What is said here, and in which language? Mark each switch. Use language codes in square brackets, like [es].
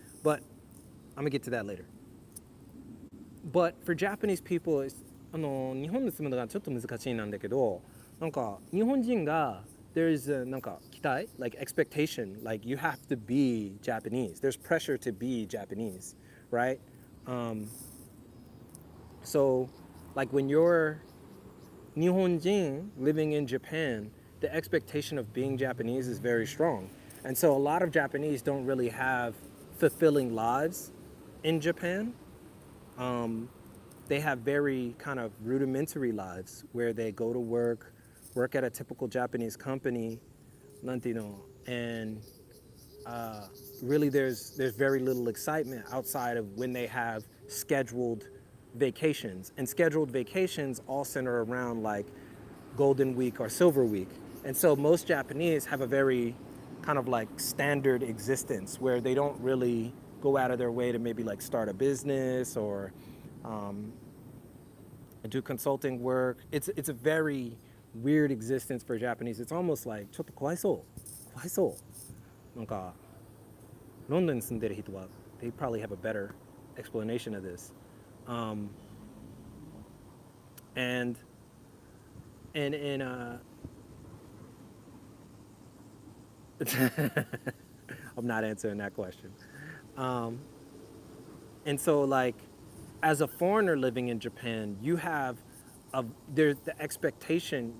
[en] But I'm gonna get to that later. But for Japanese people, [ja] 日本に住むのがちょっと難しいなんだけど、なんか日本人が [en] there's [ja] なんか期待 [en] like expectation, like you have to be Japanese. There's pressure to be Japanese, right? So like when you're Nihonjin living in Japan, the expectation of being Japanese is very strong. And so a lot of Japanese don't really have fulfilling lives in Japan. They have very kind of rudimentary lives where they go to work at a typical Japanese company, Lantino, and really there's very little excitement outside of when they have scheduled vacations. And scheduled vacations all center around like Golden Week or Silver Week. And so most Japanese have a very kind of like standard existence where they don't really go out of their way to maybe like start a business or do consulting work. It's a very weird existence for Japanese. It's almost like [ja] ちょっとかわいそうかわいそうなんかロンドンに住んでる人は [en] they probably have a better explanation of this. Um, and and in I'm not answering that question. Um, and so like as a foreigner living in Japan, you have there's the expectation.